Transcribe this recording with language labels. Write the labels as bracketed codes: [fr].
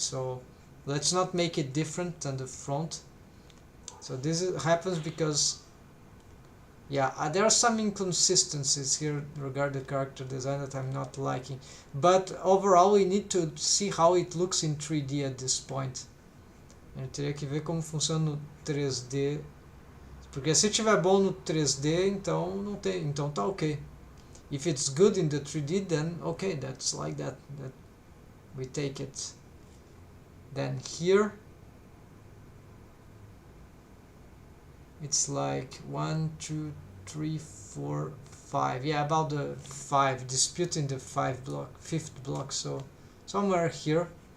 [en] So let's not make it different than the front. So this happens because, yeah, there are some inconsistencies here regarding the character design that I'm not liking, but overall we need to see how it looks in 3D at this point. [pt] Eu teria que ver como funciona no 3D, porque se tiver bom no 3D, então não tem, então tá ok. [en] If it's good in the 3D, then okay, that's like that, that we take it. Then here it's like 1 2 3 4 5, yeah, about the 5, disputing the 5th block, so somewhere here